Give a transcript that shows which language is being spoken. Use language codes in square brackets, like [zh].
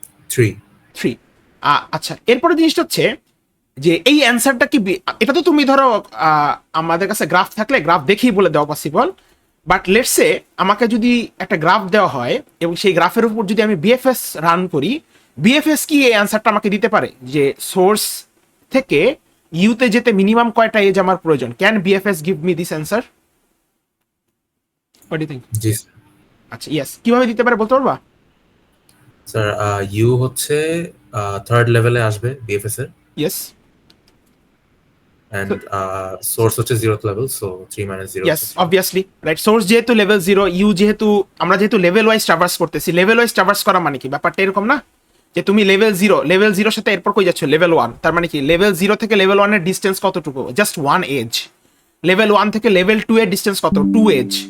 [bn] 3। আচ্ছা, এরপরে জিনিসটা হচ্ছে যে এই অ্যান্সারটা কি, এটা তো তুমি ধরো আমাদের কাছে গ্রাফ থাকলে গ্রাফ দেখেই বলে দেওয়া পসিবল, [en] but let's say [bn] আমাকে যদি একটা গ্রাফ দেওয়া হয় এবং সেই গ্রাফের উপর যদি আমি বিএফএস রান করি, বিএফএস কি এই অ্যান্সারটা আমাকে দিতে পারে যে সোর্স থেকে ইউতে যেতে মিনিমাম কয়টা এজ আমার প্রয়োজন? [en] Can BFS give me this answer? What do you think? [bn] জি আচ্ছা, ইয়েস, কিভাবে দিতে পারে বলতে পারবা? স্যার, ইউ হচ্ছে থার্ড লেভেলে আসবে বিএফএস এর, [en] Yes, and source হচ্ছে 0th level, so 3 minus 0. Yes, obviously right. [bn] Source যেহেতু লেভেল 0, ইউ যেহেতু আমরা যেহেতু লেভেল ওয়াইজ ট্রাভার্স করতেছি, লেভেল ওয়াইজ ট্রাভার্স করা মানে কি ব্যাপারটা এরকম না যে তুমি লেভেল 0 সাথে এরপর কই যাচ্ছ লেভেল 1, তার মানে কি লেভেল 0 থেকে লেভেল 1 এর ডিসটেন্স কতটুকু? Just 1 age. লেভেল 1 থেকে লেভেল 2 এর ডিসটেন্স কত? 2 এজ।